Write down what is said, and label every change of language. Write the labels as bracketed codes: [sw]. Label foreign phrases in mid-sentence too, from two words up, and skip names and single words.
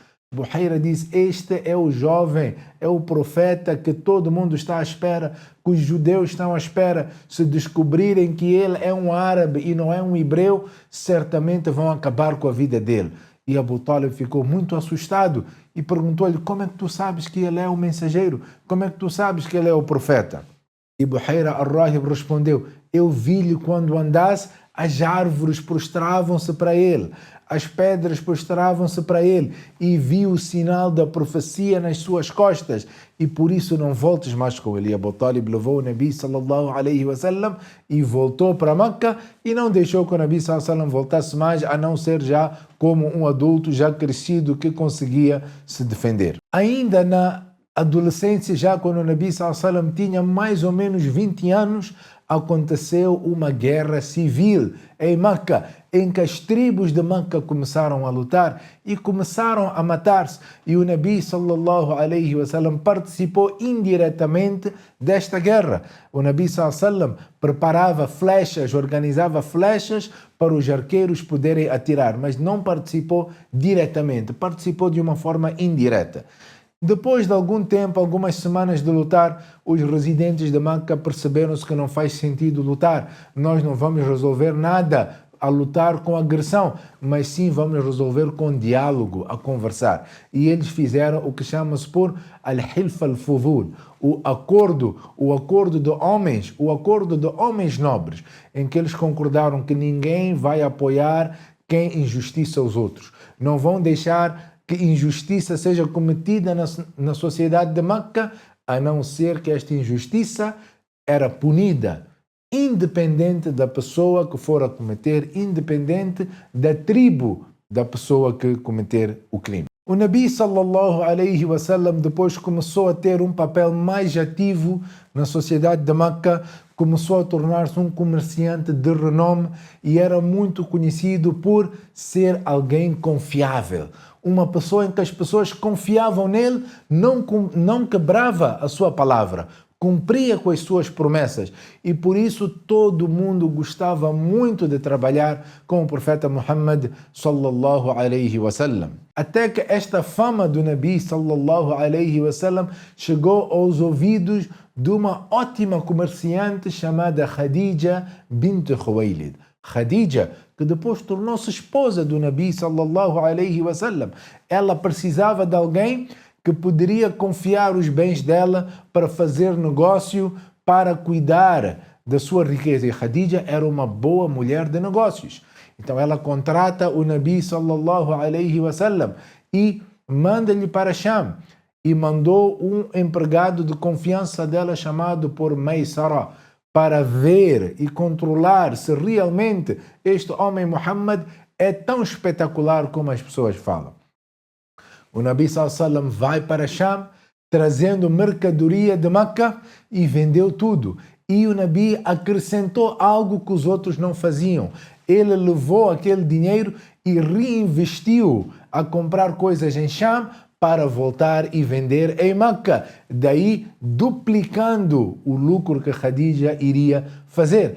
[pt] Buhaira diz: este é o jovem, é o profeta que todo mundo está à espera, que os judeus estão à espera. Se descobrirem que ele é um árabe e não é um hebreu, certamente vão acabar com a vida dele. E Abu Talib ficou muito assustado e perguntou-lhe: como é que tu sabes que ele é o mensageiro? Como é que tu sabes que ele é o profeta? E Buhaira al-Rahib respondeu: eu vi-lhe quando andasse, as árvores prostravam-se para ele, as pedras prostravam-se para ele, e vi o sinal da profecia nas suas costas, e por isso não voltes mais com ele. E Abu Talib levou o Nabi [ar] صلى الله عليه وسلم [pt] e voltou para Meca, e não deixou que o Nabi [ar] صلى الله عليه وسلم [pt] voltasse mais, a não ser já como um adulto já crescido que conseguia se defender. Ainda na adolescência, já quando o Nabi [ar] صلى الله عليه وسلم [pt] tinha mais ou menos 20 anos, aconteceu uma guerra civil em Meca, em que as tribos de Meca começaram a lutar e começaram a matar-se. E o Nabi [ar] صلى الله عليه وسلم [pt] participou indiretamente desta guerra. O Nabi [ar] صلى الله عليه وسلم [pt] preparava flechas, organizava flechas para os arqueiros poderem atirar, mas não participou diretamente, participou de uma forma indireta. Depois de algum tempo, algumas semanas de lutar, os residentes de Meca perceberam-se que não faz sentido lutar. Nós não vamos resolver nada a lutar com agressão, mas sim vamos resolver com diálogo, a conversar. E eles fizeram o que chama-se por [ar] حلف الفضول, [pt] o acordo de homens, o acordo de homens nobres, em que eles concordaram que ninguém vai apoiar quem injustiça os outros. Não vão deixar que injustiça seja cometida na sociedade de Meca, a não ser que esta injustiça era punida, independente da pessoa que for a cometer, independente da tribo da pessoa que cometer o crime. O Nabi [ar] صلى الله عليه وسلم [pt] depois começou a ter um papel mais ativo na sociedade de Meca, começou a tornar-se um comerciante de renome e era muito conhecido por ser alguém confiável. Uma pessoa em que as pessoas confiavam nele, não quebrava a sua palavra, cumpria com as suas promessas, e por isso todo mundo gostava muito de trabalhar com o profeta Muhammad [ar] صلى الله عليه وسلم. [pt] Até que esta fama do Nabi [ar] صلى الله عليه وسلم [pt] chegou aos ouvidos de uma ótima comerciante chamada Khadija bint Khuwailid. Khadija, que depois tornou-se esposa do Nabi [ar] صلى الله عليه وسلم. [pt] Ela precisava de alguém que poderia confiar os bens dela para fazer negócio, para cuidar da sua riqueza. E Khadija era uma boa mulher de negócios. Então ela contrata o Nabi [ar] صلى الله عليه وسلم [pt] e manda-lhe para Sham. E mandou um empregado de confiança dela chamado por Maysara para ver e controlar se realmente este homem Muhammad é tão espetacular como as pessoas falam. O Nabi [ar] صلى الله عليه وسلم [pt] vai para Sham trazendo mercadoria de Meca e vendeu tudo. E o Nabi acrescentou algo que os outros não faziam. Ele levou aquele dinheiro e reinvestiu a comprar coisas em Sham para voltar e vender em Meca, daí duplicando o lucro que Khadija iria fazer.